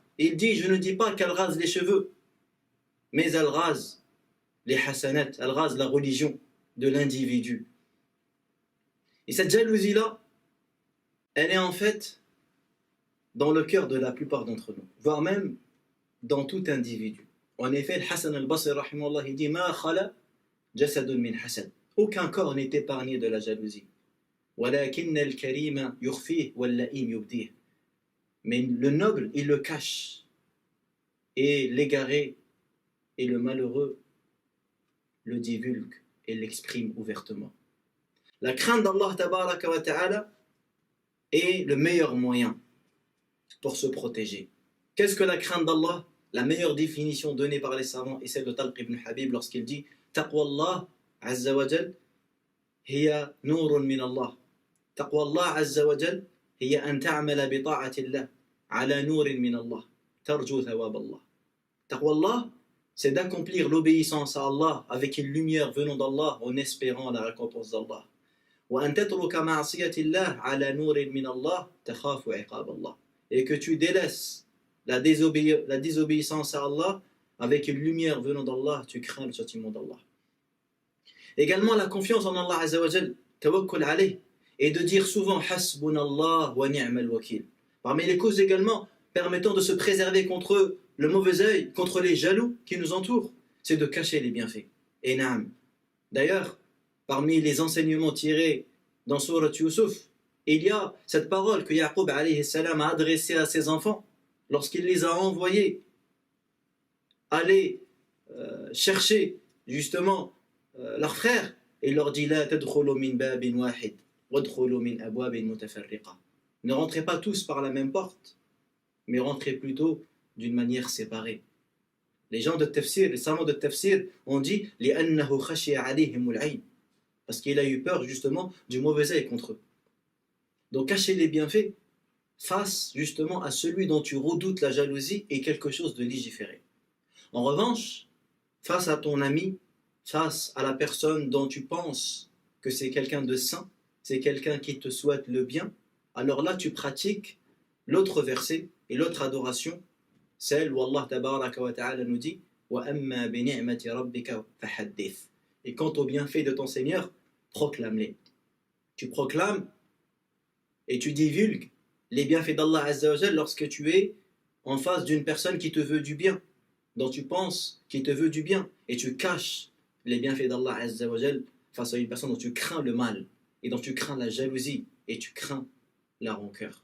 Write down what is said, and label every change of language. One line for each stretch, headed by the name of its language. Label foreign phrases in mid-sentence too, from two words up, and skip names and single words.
French: Et il dit, je ne dis pas qu'elle rase les cheveux, mais elle rase les hasanat, elle rase la religion de l'individu. Et cette jalousie-là, elle est en fait dans le cœur de la plupart d'entre nous, voire même dans tout individu. En effet, le Hassan al-Basri, rahimahullah, il dit,
Arabic: ما خلا جسد من حسد.
French: Aucun corps n'est épargné de la jalousie.
Arabic: ولكن الكريم يخفيه واللئيم يبديه.
French: Mais le noble, il le cache. Et l'égaré et le malheureux le divulgue et l'exprime ouvertement. La crainte d'Allah
Arabic: تبارك وتعالى
French: est le meilleur moyen pour se protéger. Qu'est-ce que la crainte d'Allah? La meilleure définition donnée par les savants est celle de Talq ibn Habib lorsqu'il dit
Arabic: تقوى الله عز وجل هي نور من الله. تقوى الله عز وجل هي أن تعمل بطاعة الله على نور من الله ترجو ثواب الله. تقوى الله,
French: c'est d'accomplir l'obéissance à Allah avec une lumière venant d'Allah en espérant la récompense d'Allah.
Arabic: وأن تترك معصية الله على نور من الله تخاف عقاب الله.
French: Et que tu délaisses la désobéissance à Allah avec une lumière venant d'Allah, tu crains le châtiment d'Allah. Également la confiance en Allah
Arabic: عز وجل, توكل عليه,
French: et de dire souvent
Arabic: حسبنا الله ونعم الوكيل.
French: Parmi les causes également permettant de se préserver contre le mauvais œil, contre les jaloux qui nous entourent, c'est de cacher les bienfaits. Et naam. D'ailleurs, parmi les enseignements tirés dans Surat Yusuf, il y a cette parole que Yaqub
Arabic: عليه السلام
French: a adressée à ses enfants lorsqu'il les a envoyés aller chercher justement leurs frères, et il leur dit
Arabic: لا تدخلوا من باب واحد وادخلوا من أبواب متفرقة.
French: Ne rentrez pas tous par la même porte, mais rentrez plutôt d'une manière séparée. Les gens de tafsir, les savants de tafsir ont dit
Arabic: لأنه خشي عليهم العين,
French: parce qu'il a eu peur justement du mauvais œil contre eux. Donc cacher les bienfaits face justement à celui dont tu redoutes la jalousie est quelque chose de légiféré. En revanche, face à ton ami, face à la personne dont tu penses que c'est quelqu'un de saint, c'est quelqu'un qui te souhaite le bien, alors là tu pratiques l'autre verset et l'autre adoration, celle où Allah
Arabic: تبارك وتعالى
French: nous dit
Arabic: وَأَمَّا بِنِعْمَةِ رَبِّكَ فَحَدِّثْ.
French: Et quant aux bienfaits de ton Seigneur, proclame-les. Tu proclames et tu divulgues les bienfaits d'Allah
Arabic: عز وجل
French: lorsque tu es en face d'une personne qui te veut du bien, dont tu penses qu'il te veut du bien, et tu caches les bienfaits d'Allah
Arabic: عز وجل
French: face à une personne dont tu crains le mal, et dont tu crains la jalousie, et tu crains la rancœur.